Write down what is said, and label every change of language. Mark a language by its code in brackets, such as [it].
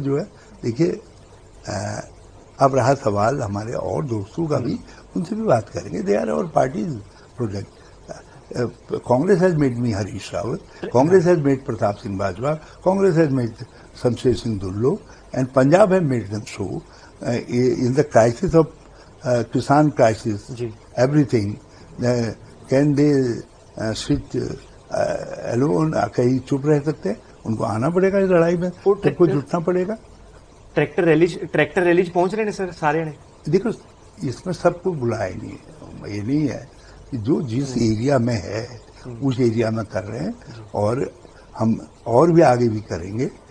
[hi] जो है देखिए, अब रहा सवाल हमारे और दोस्तों का भी, उनसे भी बात करेंगे. [en] They are our parties project. Congress has made me Harish Rawat, Congress has made Pratap Singh Bajwa, Congress has made Shamsher Singh Dullo, and Punjab have made them so. In the crisis of Kisan crisis, everything, can they sit alone? [hi] कहीं चुप रह सकते हैं? उनको आना पड़ेगा इस लड़ाई में, सबको जुटना पड़ेगा. ट्रैक्टर रैली पहुंच रहे हैं सर सारे ने. देखो, इसमें सबको बुलाया नहीं है. ये नहीं है कि जो जिस एरिया में है उस एरिया में कर रहे हैं, और हम और भी आगे भी करेंगे.